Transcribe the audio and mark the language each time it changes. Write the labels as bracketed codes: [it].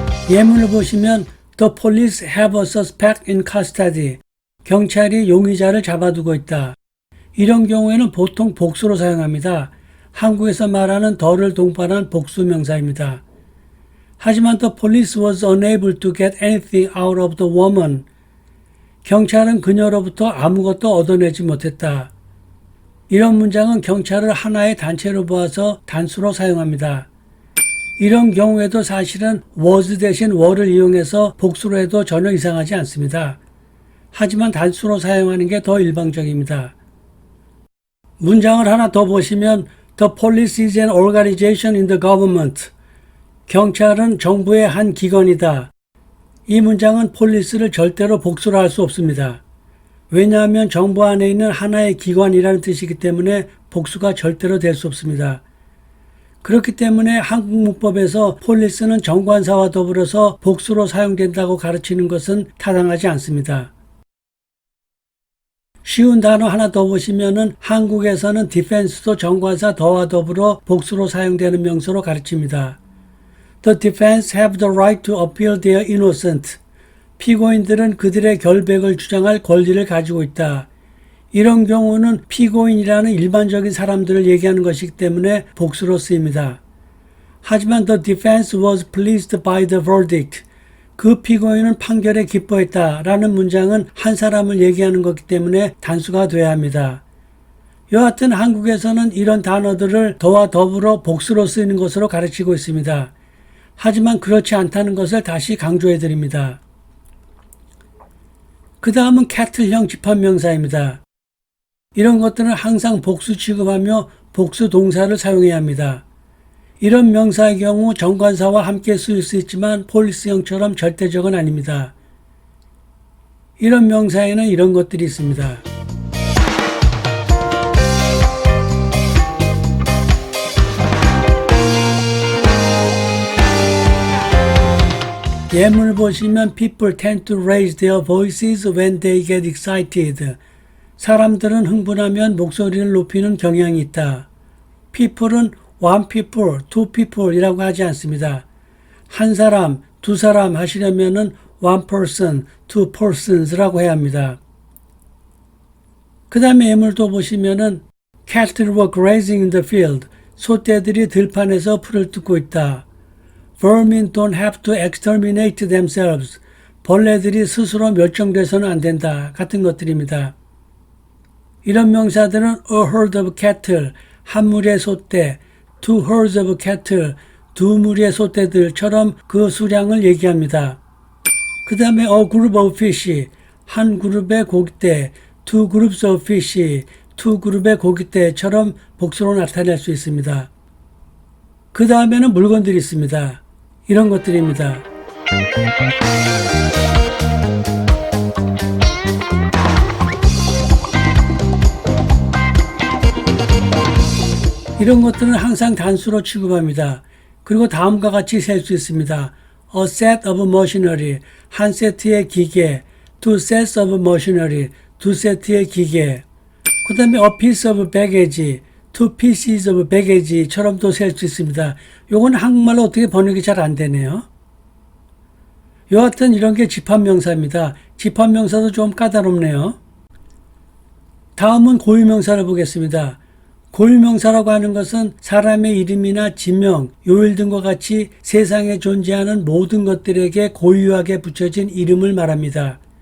[ko] 예문을 보시면 [en] The police have a suspect in custody. [ko] 경찰이 용의자를 잡아두고 있다. 이런 경우에는 보통 복수로 사용합니다. 한국에서 말하는 더를 동반한 복수 명사입니다. 하지만 [en] The police was unable to get anything out of the woman. [ko] 경찰은 그녀로부터 아무것도 얻어내지 못했다. 이런 문장은 경찰을 하나의 단체로 보아서 단수로 사용합니다. 이런 경우에도 사실은 was 대신 were를 이용해서 복수로 해도 전혀 이상하지 않습니다. 하지만 단수로 사용하는 게 더 일방적입니다. 문장을 하나 더 보시면 [en] The police is an organization in the government. [ko] 경찰은 정부의 한 기관이다. 이 문장은 폴리스를 절대로 복수로 할 수 없습니다. 왜냐하면 정부 안에 있는 하나의 기관이라는 뜻이기 때문에 복수가 절대로 될 수 없습니다. 그렇기 때문에 한국 문법에서 폴리스는 정관사와 더불어서 복수로 사용된다고 가르치는 것은 타당하지 않습니다. 쉬운 단어 하나 더 보시면은 한국에서는 디펜스도 정관사 더와 더불어 복수로 사용되는 명사로 가르칩니다. [en] The defense have the right to appeal they are innocent. [ko] 피고인들은 그들의 결백을 주장할 권리를 가지고 있다. 이런 경우는 피고인이라는 일반적인 사람들을 얘기하는 것이기 때문에 복수로 쓰입니다. 하지만 [en] the defense was pleased by the verdict. [ko] 그 피고인은 판결에 기뻐했다라는 문장은 한 사람을 얘기하는 것이기 때문에 단수가 돼야 합니다. 여하튼 한국에서는 이런 단어들을 더와 더불어 복수로 쓰이는 것으로 가르치고 있습니다. 하지만 그렇지 않다는 것을 다시 강조해 드립니다. 그 다음은 캐틀형 집합명사입니다. 이런 것들은 항상 복수 취급하며 복수 동사를 사용해야 합니다. 이런 명사의 경우 정관사와 함께 쓰일 수 있지만 폴리스형처럼 절대적은 아닙니다. 이런 명사에는 이런 것들이 있습니다. 예문을 보시면 [en] people tend to raise their voices when they get excited. [ko] 사람들은 흥분하면 목소리를 높이는 경향이 있다. people은 [en] one people, two people [ko] 이라고 하지 않습니다. 한 사람, 두 사람 하시려면은 [en] one person, two persons [ko] 라고 해야 합니다. 그 다음에 예물도 보시면은 [en] cattle were grazing in the field. [ko] 소떼들이 들판에서 풀을 뜯고 있다. [en] Vermin don't have to exterminate themselves. [ko] 벌레들이 스스로 멸종돼서는 안 된다. 같은 것들입니다. 이런 명사들은 [en] a herd of cattle, [ko] 한 무리의 소떼, [en] two herds of cattle, [ko] 두 무리의 소떼들처럼 그 수량을 얘기합니다. 그 다음에 [en] a group of fish, [ko] 한 그룹의 고깃대, [en] two groups of fish, [ko] 두 그룹의 고깃대처럼 복수로 나타낼 수 있습니다. 그 다음에는 물건들이 있습니다. 이런 것들입니다. 이런 것들은 항상 단수로 취급합니다. 그리고 다음과 같이 셀 수 있습니다. [en] A set of machinery, [ko] 한 세트의 기계. [en] Two sets of machinery, [ko] 두 세트의 기계. 그 다음에 [en] a piece of baggage, two pieces of baggage처럼 [ko] 또 셀 수 있습니다. 요건 한국말로 어떻게 번역이 잘 안 되네요. 여하튼 이런 게 집합명사입니다. 집합명사도 좀 까다롭네요. 다음은 고유명사를 보겠습니다. 고유명사라고 하는 것은 사람의 이름이나 지명, 요일 등과 같이 세상에 존재하는 모든 것들에게 고유하게 붙여진 이름을 말합니다.